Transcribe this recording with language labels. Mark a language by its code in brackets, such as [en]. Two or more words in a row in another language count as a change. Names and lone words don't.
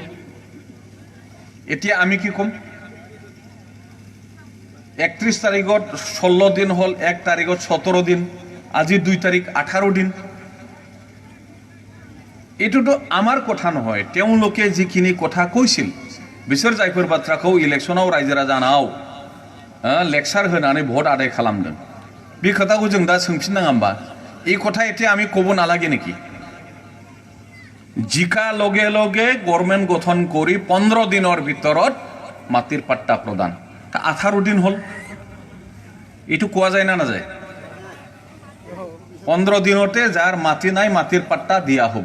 [as] এতিয়া আমি কি ক'ম, 31 তাৰিখত 16 দিন হ'ল, 1 তাৰিখত 17 দিন, আজি 2 তাৰিখ 18 দিন। এইটোতো আমাৰ কথা নহয়, তেওঁলোকে যিখিনি কথা কৈছিল [brx] बिसोर जायफोर बाथ्राखौ इलेक्शनाव रायजो राजानाव लेक्सार होनानै भट आदाय खालामदों, बे खोथाखौ जों दा सोंफिननाङा होमबा? [as] এই কথা এতিয়া আমি ক'ব নালাগে নেকি? জিকা লগে লগে গভৰ্ণমেণ্ট গঠন কৰি 15 দিনৰ ভিতৰত মাটিৰ পাট্টা প্ৰদান, 18 দিন হ'ল। এইটো কোৱা যায় না নাযায়? 15 দিনতে যাৰ মাটি নাই মাটিৰ পাট্টা দিয়া হ'ব।